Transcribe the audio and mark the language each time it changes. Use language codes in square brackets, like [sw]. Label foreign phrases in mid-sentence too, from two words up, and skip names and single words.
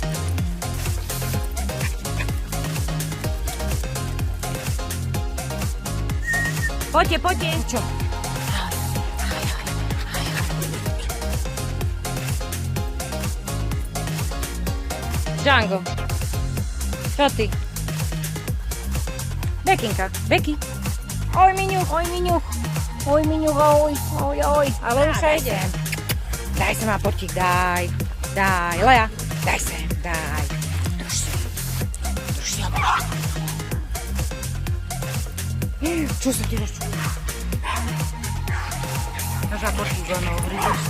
[sk] Poďte, poďte. Čo? Django. Čo ty? Bekinka, Beky. Oj, Miňuch, oj, Miňuch. Oj, Miňuch, oj, oj, oj. Ale už aj ide. Daj sem, aportík, daj. Daj, Lea. Daj sem, daj. Drž si. Drž si, aportík. Čo sa ti rozčúva? Máš aportík, ono, hryzeš si.